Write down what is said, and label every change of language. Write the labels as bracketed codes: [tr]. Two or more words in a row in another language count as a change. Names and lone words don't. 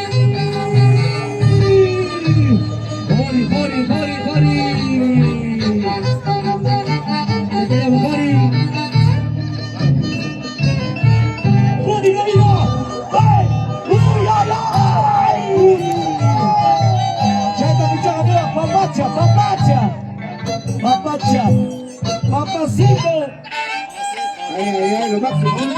[es] ¡Jori, Jori, Jori, Jori! ¡Te quedamos, Jori! ¡Jori, no vivo! ¡Ay! ¡Uy, ay, ay! Chata, muchas gracias, papacha, papacha. Papacha, papacito. ¡Ay, ay, ay! ¡Lo máximo!